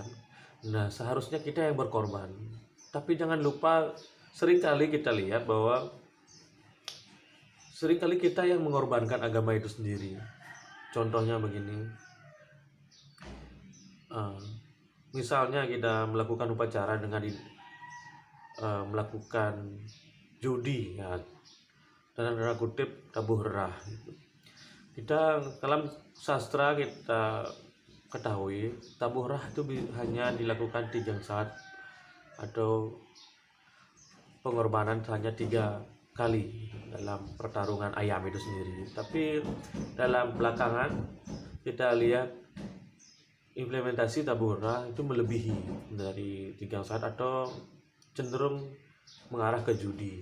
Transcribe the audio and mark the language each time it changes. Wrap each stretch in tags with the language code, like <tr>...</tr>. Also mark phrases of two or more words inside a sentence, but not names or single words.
<id>Nah, seharusnya kita yang berkorban. Tapi jangan lupa, seringkali kita lihat bahwa seringkali kita yang mengorbankan agama itu sendiri. Contohnya begini, misalnya kita melakukan upacara dengan melakukan judi, ya, dalam tanda kutip tabuh rah. Kita dalam sastra kita ketahui tabuh rah itu hanya dilakukan 3 saat, atau pengorbanan hanya 3 kali dalam pertarungan ayam itu sendiri. Tapi dalam belakangan kita lihat implementasi tabura itu melebihi dari 3 saat atau cenderung mengarah ke judi.</id>